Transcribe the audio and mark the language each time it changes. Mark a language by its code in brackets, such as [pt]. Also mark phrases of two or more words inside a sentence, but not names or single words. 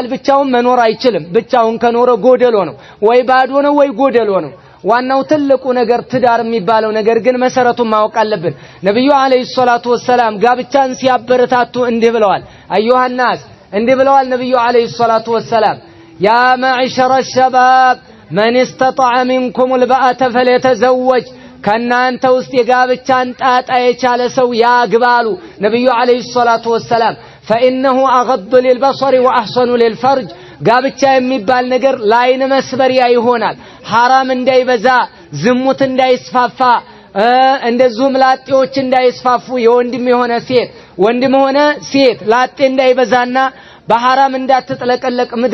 [am] ብቻውን መኖር አይችልም። ብቻውን ከኖረ ጎደሎ ነው፣ ወይ ባዶ ነው ወይ ጎደሎ ነው። ዋናው ትልቁ ነገር ትዳር የሚባለው ነገር ግን መሰረቱን ማወቅ አለብን። ነብዩ [ar] عليه الصلاة والسلام [am] ጋብቻን ሲያበረታቱ እንዲህ ብለዋል። አዩሃናስ እንዲህ ብለዋል ነብዩ [ar] عليه الصلاة والسلام يا معشر الشباب من استطاع منكم الباءة فليتزوج። [am] ከናንተ ውስጥ የጋብቻን ጣጣ የቻለ ሰው ያግባሉ ነብዩ [ar] عليه الصلاة والسلام። فإنه أغض للبصر وأحسن للفرج። [am] ጋብቻ የሚባል ነገር ለአይን መስበሪያ ይሆናል። ሐራም እንዳይበዛ፣ ዝሙት እንዳይስፋፋ፣ እንደዚሁም ላጤዎች እንዳይስፋፉ፣ የወንድም የሆነ ሴት ወንድም ሆነ ሴት ላጤ እንዳይበዛና በሐራም እንዳትጥለቀለቅ